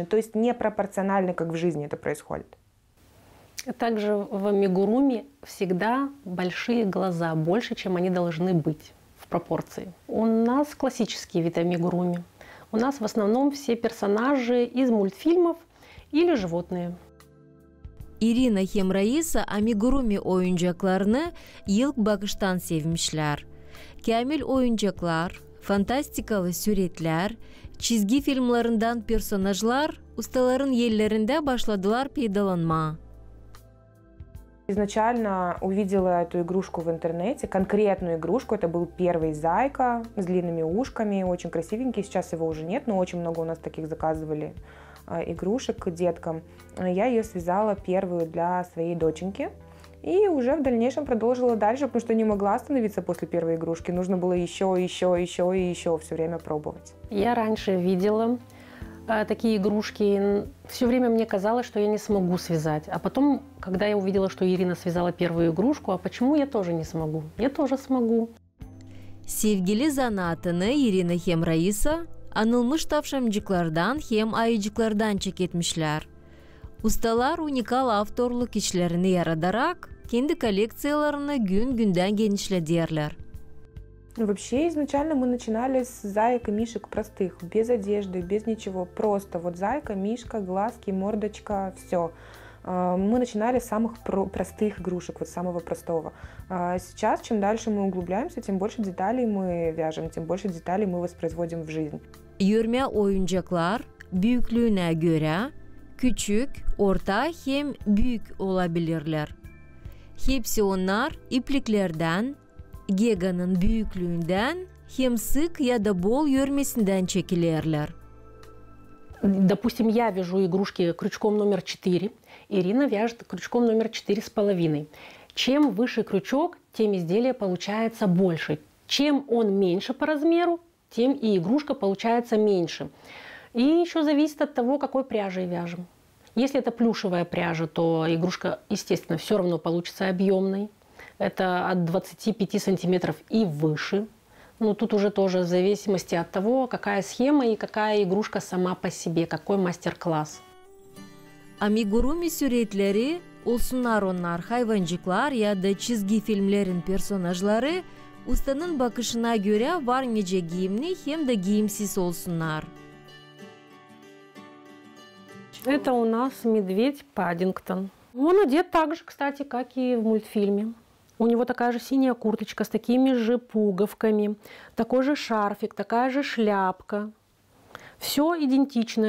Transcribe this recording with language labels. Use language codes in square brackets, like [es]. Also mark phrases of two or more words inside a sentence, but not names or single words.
[ru] То есть непропорционально, как в жизни это происходит. Также в амигуруми всегда большие глаза, больше, чем они должны быть в пропорции. У нас классический вид амигуруми. У нас в основном все персонажи из мультфильмов или животные. [gag] Irina hem Raisa amigurumi oyuncaklarını ilk bakıştan sevmişler. Kamil oyuncaklar, fantastikalı suretler, çizgi filmlerinden personajlar ustaların yerlerinde başladılar peydalanma. [ru] Изначально увидела эту игрушку в интернете, конкретную игрушку. Это был первый зайка с длинными ушками, очень красивенький. Сейчас его уже нет, но очень много у нас таких заказывали игрушек к деткам. Я ее связала первую для своей доченьки. И уже в дальнейшем продолжила дальше, потому что не могла остановиться после первой игрушки. Нужно было еще все время пробовать. Я раньше видела такие игрушки. Все время мне казалось, что я не смогу связать. А потом, когда я увидела, что Ирина связала первую игрушку, а почему я тоже не смогу? Я тоже смогу. [gag] Sevgili zanaatını Irina hem Raisa, anılmış tavşancıklardan hem ayıcıklardan çeketmişler. Ustalar unikal avtorluk işlerini yaratarak kendi koleksiyalarını gün günden genişlediler. [ru] Вообще, изначально мы начинали с заек и мишек простых, без одежды, без ничего. Просто вот зайка, мишка, глазки, мордочка, все. Мы начинали с самых простых игрушек, вот самого простого. Сейчас, чем дальше мы углубляемся, тем больше деталей мы вяжем, тем больше деталей мы воспроизводим в жизнь. [gag] Yörme oyuncaklar büyüklüğüne göre küçük, orta hem büyük olabilirler. Hepsi onlar ipliklerden, Gega'nın büyüklüğünden hem sık ya da bol yörmesinden çekilirler. [ru] Допустим, я вяжу игрушки крючком номер 4, Ирина вяжет крючком номер 4,5. Чем выше крючок, тем изделие получается больше. Чем он меньше по размеру, тем и игрушка получается меньше. И еще зависит от того, какой пряжей вяжем. Если это плюшевая пряжа, то игрушка, естественно, все равно получится объемной. Это от 25 сантиметров и выше. Но тут уже тоже в зависимости от того, какая схема и какая игрушка сама по себе, какой мастер-класс. [gag] Amigurumi suretleri, olsunlar onlar hayvancıklar ya da çizgi filmlerin personajları, ustanın bakışına göre var nice giyimli hem de giyimsiz olsunlar. [ru] Это у нас медведь Паддингтон. Он одет так же, кстати, как и в мультфильме. У него такая же синяя курточка с такими же пуговками, такой же шарфик, такая же шляпка. Все идентично.